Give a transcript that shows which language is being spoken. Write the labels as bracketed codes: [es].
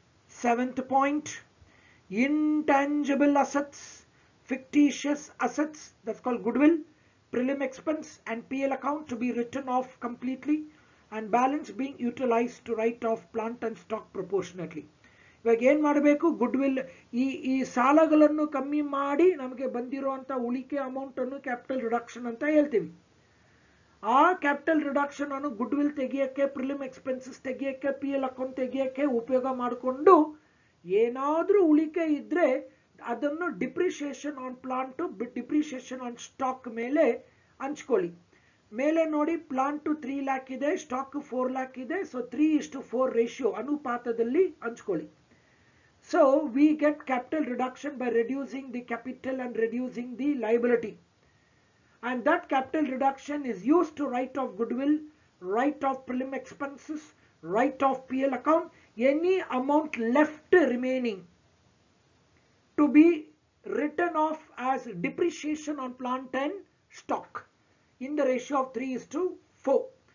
[en] 7th point, intangible assets, fictitious assets, that's called goodwill, prelim expense and PL account to be written off completely, and balance being utilized to write off plant and stock proportionately. [kn] ಇವಾಗ ಏನು ಮಾಡಬೇಕು? Goodwill ಈ ಸಾಲಗಳನ್ನು ಕಮ್ಮಿ ಮಾಡಿ ನಮಗೆ ಬಂದಿರುವಂಥ ಉಳಿಕೆ ಅಮೌಂಟನ್ನು ಕ್ಯಾಪಿಟಲ್ ರಿಡಕ್ಷನ್ ಅಂತ ಹೇಳ್ತೀವಿ. ಆ ಕ್ಯಾಪಿಟಲ್ ರಿಡಕ್ಷನ್ ಅನ್ನು goodwill ತೆಗಿಯೋಕ್ಕೆ, prelim expenses ತೆಗಿಯೋಕ್ಕೆ, PL account ತೆಗಿಯೋಕ್ಕೆ ಉಪಯೋಗ ಮಾಡಿಕೊಂಡು ಏನಾದರೂ ಉಳಿಕೆ ಇದ್ರೆ ಅದನ್ನು depreciation on plant, depreciation on stock ಮೇಲೆ ಹಂಚ್ಕೊಳ್ಳಿ. ಮೇಲೆ ನೋಡಿ, ಪ್ಲಾಂಟ್ 3 lakh ಇದೆ, ಸ್ಟಾಕ್ 4 lakh ಇದೆ. ಸೊ 3:4 ರೇಷಿಯೋ ಅನುಪಾತದಲ್ಲಿ ಹಂಚ್ಕೊಳ್ಳಿ. [en] So we get capital reduction by reducing the capital and reducing the liability. And that capital reduction is used to write off goodwill, write off prelim expenses, write off PL account, any amount left remaining to be written off as depreciation on plant and stock in the ratio of 3:4.